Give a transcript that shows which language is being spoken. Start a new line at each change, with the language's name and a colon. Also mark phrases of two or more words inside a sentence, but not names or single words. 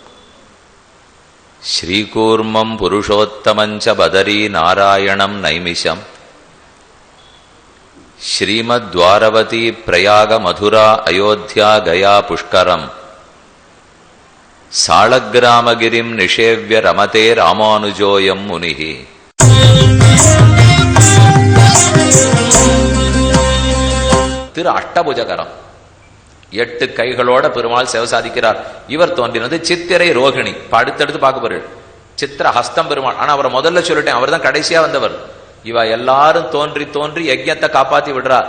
Sanskrit: శ్రీకూర్మం పురుషోత్తమంచ బదరీ నారాయణం నైమిషం శ్రీమద్వారవతీ ప్రయాగ మధురా అయోధ్యా గయా పుష్కరం సాళగ్రామగిరిం నిషేవ్య రమతే రామానుజోయం మునిః.
Tamil: திரு அஷ்டபுஜகரம், 8 கைகளோட பெருமாள் சேவை சாதிக்கிறார். இவர் தோன்றினது சித்திரை ரோகிணி. அடுத்தடுத்து பார்க்க போறேன். சித்திர ஹஸ்தம் பெருமாள். ஆனா அவரை முதல்ல சொல்லிட்டேன், அவர் தான் கடைசியா வந்தவர். இவ எல்லாரும் தோன்றி தோன்றி யஜ்ஞத்தை காப்பாத்தி விடுறார்.